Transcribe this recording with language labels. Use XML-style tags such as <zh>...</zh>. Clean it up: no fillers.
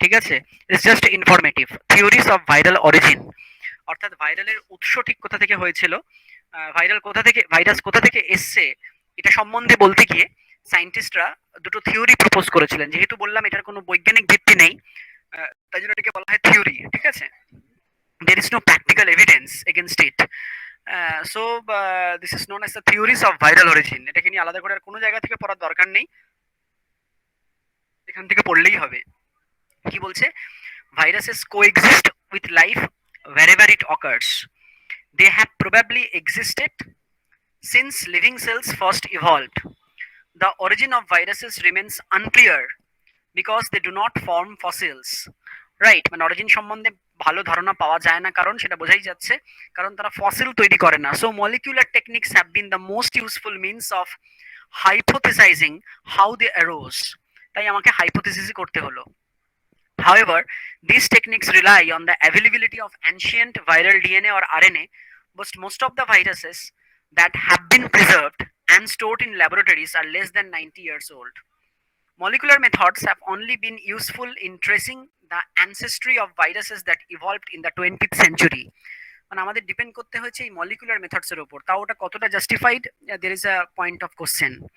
<bn>ঠিক আছে,</bn> <en>It's just informative.</en> <bn>Theories of viral origin, অর্থাৎ ভাইরালের উৎস ঠিক কোথা থেকে হয়েছিল, ভাইরাল কোথা থেকে, ভাইরাস কোথা থেকে এসছে, এটা সম্বন্ধে বলতে গিয়ে সায়েন্টিস্টরা দুটো থিওরি প্রপোজ করেছিলেন। যেহেতু বললাম এটার কোনো বৈজ্ঞানিক ভিত্তি নেই, তাই জন্য এটাকে বলা হয় থিওরি। ঠিক আছে,</bn> <en>there is no practical evidence against it. So this is known as the theories of viral origin.</en> <bn>এটাকে নিয়ে আলাদা করে আর কোনো জায়গা থেকে পড়ার দরকার নেই, এখান থেকে পড়লেই হবে। কি বলছে?</bn> <en>Viruses coexist with life wherever it occurs. They have probably existed since living cells first evolved. The origin of viruses remains unclear because they do not form fossils.</en> <bn>Right, মানে অরিজিন সম্বন্ধে ভালো ধারণা পাওয়া যায় না, কারণ সেটা বোঝাই যাচ্ছে, কারণ তারা ফসিল তৈরি করে না।</bn> <en>So molecular techniques have been the most useful means of hypothesizing how they arose.</en> <bn>তাই আমাকে হাইপোথেসিসই করতে হলো।</bn> <en>However, these techniques rely on the availability of ancient viral DNA or RNA, but most of the viruses that have been preserved and stored in laboratories are less than 90 years old. Molecular methods have only been useful in tracing the ancestry of viruses that evolved in the 20th century.</en> <bn>মানে আমাদের depend করতে হয়েছে এই molecular methods এর উপর। তাও ওটা কতটা justified,</bn> <en>There is a point of question.</en>